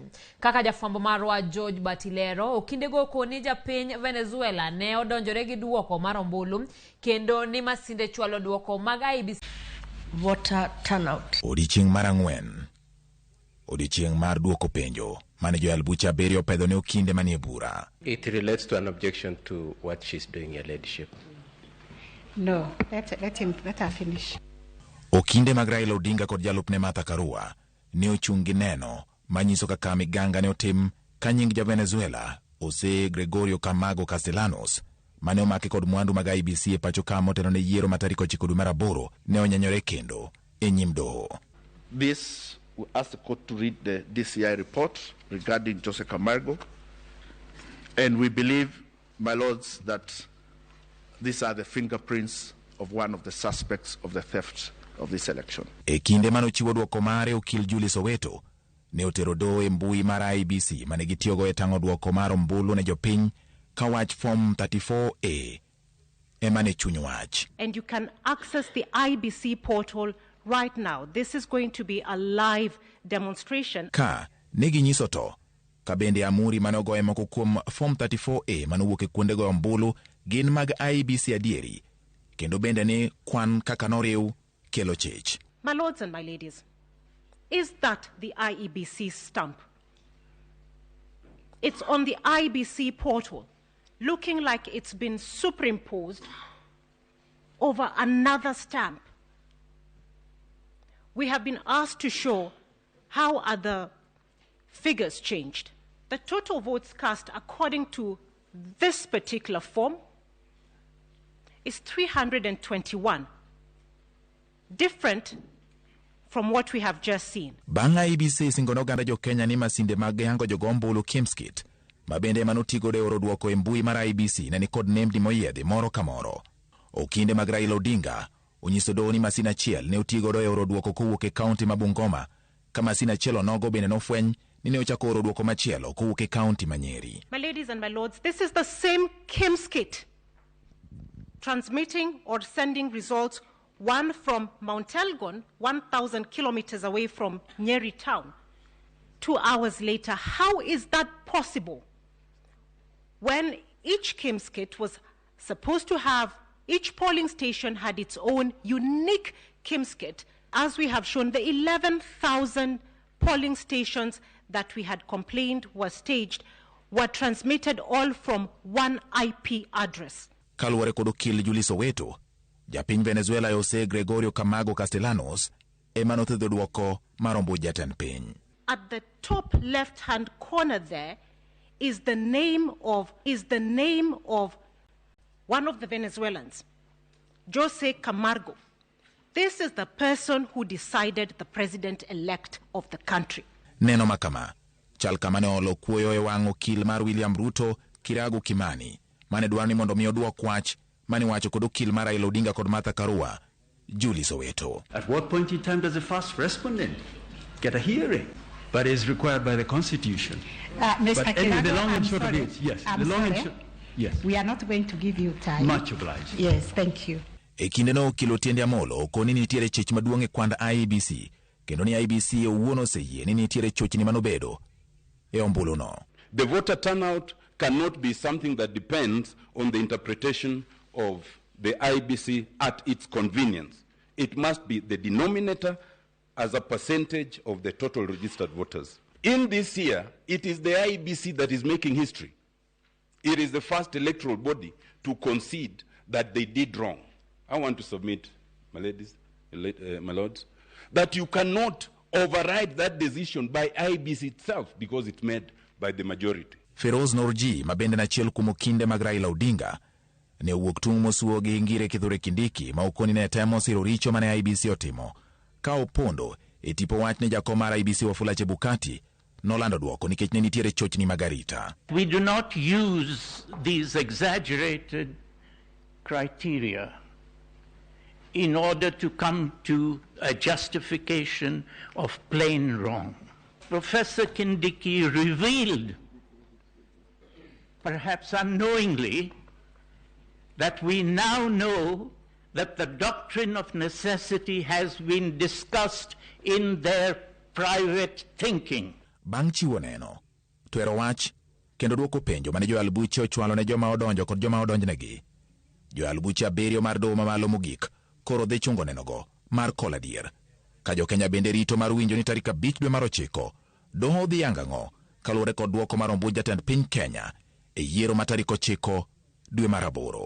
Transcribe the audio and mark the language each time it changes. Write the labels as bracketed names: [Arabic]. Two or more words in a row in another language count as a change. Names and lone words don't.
[Luo (Kenya and Tanzania)] Kaka jafwambo marwa George Batilero, okindego koni japiny Venezuela ne odonjore gi duoko mar ombulu kendo ni masinde chwalo duoko mag IEBC [English] voter turnout. [Luo (Kenya and Tanzania)] Odiochieng' mar ang'wen. Odiochieng' mar duoko penjo mane Joel Bucha Berio pedho ne okinde manie bura. [English] It relates to an objection to what she's doing, Your Ladyship. No, let her finish. [Luo (Kenya and Tanzania)] Okinde mag Raila Odinga kod jalupne Martha Karua ne ochung' gi neno manyiso kaka miganga ne otim ka nying ja Venezuela Jose Gregorio Camago Castellanos mane omaki kod mwandu mag IEBC e pacho ka motelo ne yiero ma tarik 9 dwe mar aboro ne onyanyore kendo e nyim doho. [English] This, we ask the court to read the DCI report regarding Jose Camargo, and we believe, my lords, that these are the fingerprints of one of the suspects of the theft of this election. [Luo (Kenya and Tanzania)] E kinde manochiwo duoko mare, okil Julie Soweto ne otero doho e mbui mar IEBC mane gitiyogo e tang'o duoko mar ombulu ne jopiny ka wach form 34A emane chuny wach. [English] And you can access the IEBC portal right now. This is going to be a live demonstration. [Luo (Kenya and Tanzania)] Ka negi nyiso to ka bende amuri mane ogoye moko kuom form 34A manowuok e kuonde go ombulu gin mag IEBC adieri kendo bende ni kwan kaka noriw kelo chich. [English] My lords and my ladies, is that the IEBC stamp? It's on the IEBC portal, looking like it's been superimposed over another stamp. We have been asked to show how are the figures changed. The total votes cast according to this particular form is 321, different from what we have just seen. [Luo (Kenya and Tanzania)] Bang' IEBC singono ganda jo Kenya ni masinde mag yango jogo ombulu Kimskit mabende manotigo de oro duoko e mbui mar IEBC ne ni kod nembni moyiedhi moro ka moro. Okinde mag Raila Odinga onyiso doho ni masin achiel ne otigo do e oro duoko kowuok e kaunti ma Bungoma ka masin achiel onogo bende nofweny ni ne ochako oro duoko machielo kowuok e kaunti ma Nyeri. [English] My ladies and my lords, this is the same Kimskit transmitting or sending results, one from Mount Elgon, 1,000 kilometers away from Nyeri town, 2 hours later. How is that possible when each Kimskit was supposed to have, each polling station had its own unique Kimskit? As we have shown, the 11,000 polling stations that we had complained were staged were transmitted all from one IP address. [Luo (Kenya and Tanzania)] Kaluwore kod okil Julie Soweto, japiny Venezuela Jose Gregorio Camago Castellanos ema nothedho duoko mar ombuch jatend piny. [English] At the top left-hand corner there is the name of one of the Venezuelans, Jose Camargo. This is the person who decided the president-elect of the country. [Luo (Kenya and Tanzania)] Neno makama chal kama ne olo kuoyo e wang' okil mar William Ruto Kiragu Kimani mane dwaro ni mondo mi oduok wach mane wacho kod okil mar Raila Odinga kod Martha Karua Julie Soweto. [English] At what point in time does a first respondent get a hearing? But is required by the Constitution. Mr. But anyway, the long and I'm short sorry. of it, yes. I'm The long sorry. and short, yes. We are not going to give you time. Much obliged. Yes, thank you. [Luo (Kenya and Tanzania)] E kinde no okil Otiende Amolo okoni ni nitiere chich maduong' e kwand IEBC kendo ni IEBC owuon oseyie ni nitiere chochni manobedo e ombulu no. [English] The voter turnout cannot be something that depends on the interpretation of the IEBC at its convenience. It must be the denominator as a percentage of the total registered voters. In this year, it is the IEBC that is making history. It is the first electoral body to concede that they did wrong. I want to submit, my ladies, my lords, that you cannot override that decision by IEBC itself because it's made by the majority. [Luo (Kenya and Tanzania)] Feroz Norji mabende na chiel kuom okinde mag Raila Odinga ne owuok tung' mosuo gi ngire Kithure Kindiki ma okoni ne temo siro richo mane IEBC otimo ka opondo e tipo wach ne jakom mar IEBC Wafula Chebukati nolando duoko nikech ne nitiere chochni mag arita. [English] We do not use these exaggerated criteria in order to come to a justification of plain wrong. Professor Kindiki revealed, perhaps unknowingly, that we now know that the doctrine of necessity has been discussed in their private thinking. [Luo (Kenya and Tanzania)] Bang' chiwo neno, twero wach kendo dwoko penjo mane joal buche ochwalo ne joma odonjo kod joma odonjnegi. Joal buche 7 mar doho mamalo mogik koro dhi chungo nenogo mar kol adier. Ka Jo-Kenya bende rito mar winjo ni tarik 5 dwe mar 9 doho dhi yanga ng'o kaluwore kod dwoko mar ombuch jatend piny Kenya e yiero ma tarik 9 dwe mar 8.